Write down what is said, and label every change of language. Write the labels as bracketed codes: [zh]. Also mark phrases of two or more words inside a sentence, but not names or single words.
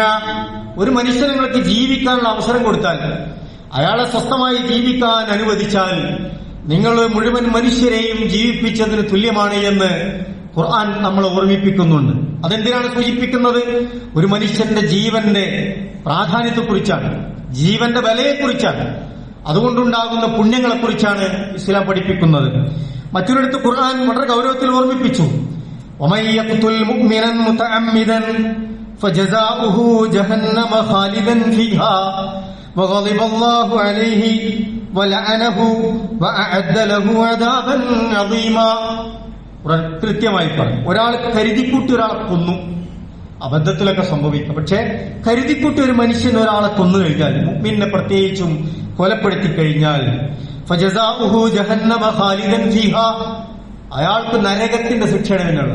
[ml] ഒരു മനുഷ്യൻ നിങ്ങൾക്ക് ജീവിക്കാനുള്ള അവസരം കൊടുത്താൽ, അയാളെ സ്വസ്ഥമായി ജീവിക്കാൻ അനുവദിച്ചാൽ, നിങ്ങൾ മുഴുവൻ മനുഷ്യരെയും ജീവിപ്പിച്ചതിന് തുല്യമാണ് എന്ന് ഖുർആൻ നമ്മളെ ഓർമ്മിപ്പിക്കുന്നുണ്ട്. അതെന്തിനാണ് സൂചിപ്പിക്കുന്നത്? ഒരു മനുഷ്യന്റെ ജീവന്റെ പ്രാധാന്യത്തെക്കുറിച്ചാണ്, ജീവന്റെ വിലയെക്കുറിച്ചാണ്, അതുകൊണ്ടുണ്ടാകുന്ന പുണ്യങ്ങളെക്കുറിച്ചാണ് ഇസ്ലാം പഠിപ്പിക്കുന്നത്. മറ്റൊരിടത്ത് ഖുർആൻ വളരെ ഗൗരവത്തിൽ ഓർമ്മിപ്പിച്ചു, [ar] ومن يقتل مؤمنا متعمدا فجزاؤه جهنم خالدا فيها وغضب الله عليه ولعنه وأعد له عذابا عظيما. [ml] കൃത്യമായി പറഞ്ഞു, ഒരാൾ കരുതിക്കൂട്ടി ഒരാളെ കൊന്നു, അബദ്ധത്തിലൊക്കെ സംഭവിക്കാം, പക്ഷെ കരുതിക്കൂട്ടി ഒരു മനുഷ്യൻ ഒരാളെ കൊന്നു കഴിഞ്ഞാൽ, മുഅ്മിനെ പ്രത്യേകിച്ചും കൊലപ്പെടുത്തി കഴിഞ്ഞാൽ, [ar] فجزاؤه جهنم خالدا فيها, [ml] അയാൾക്ക് നരകത്തിന്റെ ശിക്ഷയാണ് എന്നുള്ളത്.